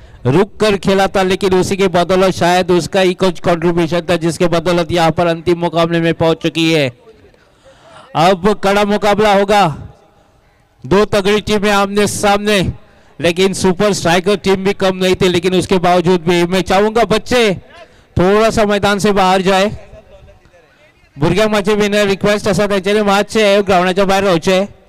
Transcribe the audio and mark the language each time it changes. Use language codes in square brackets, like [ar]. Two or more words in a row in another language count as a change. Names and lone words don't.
[hi] रुक कर खेला था, लेकिन उसी के बदौलत शायद उसका ही कुछ कंट्रीब्यूशन था जिसके बदौलत यहाँ पर अंतिम मुकाबले में पहुंच चुकी है। अब कड़ा मुकाबला होगा, दो तगड़ी टीमें आमने सामने, लेकिन सुपर स्ट्राइकर टीम भी कम नहीं थी, लेकिन उसके बावजूद भी मैं चाहूंगा बच्चे थोड़ा सा मैदान से बाहर जाए। [kok] भुरग्यांक माझी विनय रिक्वेस्ट असा त्यांच्यानी मातशे ग्राउंडाच्या बाहेर रावचे।